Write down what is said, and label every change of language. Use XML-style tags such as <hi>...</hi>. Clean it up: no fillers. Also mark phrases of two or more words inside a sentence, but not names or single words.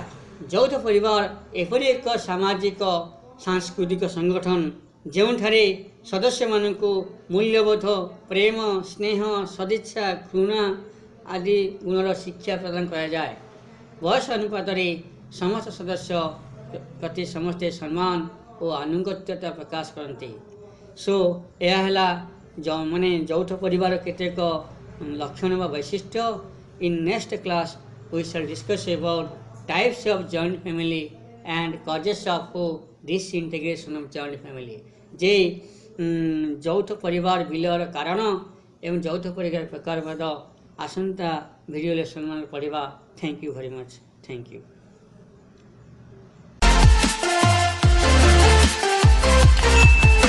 <or>ଯୌଥ ପରିବାର ଏପରି ଏକ ସାମାଜିକ ସାଂସ୍କୃତିକ ସଂଗଠନ ଯେଉଁଠାରେ ସଦସ୍ୟମାନଙ୍କୁ ମୂଲ୍ୟବୋଧ, ପ୍ରେମ, ସ୍ନେହ, ସଦିଚ୍ଛା, ଘୃଣା ଆଦି ଗୁଣର ଶିକ୍ଷା ପ୍ରଦାନ କରାଯାଏ। ବୟସ ଅନୁପାତରେ ସମସ୍ତ ସଦସ୍ୟ ପ୍ରତି ସମସ୍ତେ ସମ୍ମାନ ଓ ଆନୁଗତ୍ୟତା ପ୍ରକାଶ କରନ୍ତି। ସୋ ଏହା ହେଲା ଯୌଥ ପରିବାର କେତେକ ଲକ୍ଷଣ ବା ବୈଶିଷ୍ଟ୍ୟ।</or> <en>in next class we shall discuss about types of joint family and causes of disintegration of joint family।</en> <or>ଯେ ଯୌଥ ପରିବାର ବିଲୟର କାରଣ ଏବଂ ଯୌଥ ପରିବାର ପ୍ରକାର ଆସନ୍ତା ଭିଡିଓ ଲେସନ ପଢ଼ା।</or> <en>Thank you very much. Thank you.</en>